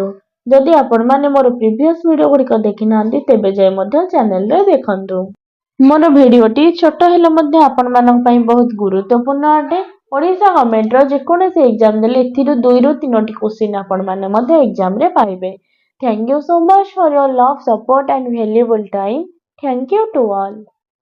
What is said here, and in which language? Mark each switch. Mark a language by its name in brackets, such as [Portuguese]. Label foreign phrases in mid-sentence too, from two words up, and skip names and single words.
[Odia] ଯଦି ଆପଣମାନେ ମୋର [English] previous video [Odia] ଗୁଡ଼ିକ ଦେଖିନାହାନ୍ତି ତେବେ ଯାଇ ମଧ୍ୟ ଚ୍ୟାନେଲରେ ଦେଖନ୍ତୁ। ମୋର ଭିଡ଼ିଓଟି ଛୋଟ ହେଲେ ମଧ୍ୟ ଆପଣମାନଙ୍କ ପାଇଁ ବହୁତ ଗୁରୁତ୍ୱପୂର୍ଣ୍ଣ ଅଟେ। ଓଡ଼ିଶା ଗଭର୍ଣ୍ଣମେଣ୍ଟର ଯେକୌଣସି ଏକ୍ଜାମ ଦେଲେ ଏଥିରୁ 2ରୁ 3ଟି କ୍ୱେଶ୍ଚିନ୍ ଆପଣମାନେ ମଧ୍ୟ ଏକ୍ଜାମରେ ପାଇବେ। [English] Thank you so much for your love, support and valuable time. Thank you to all.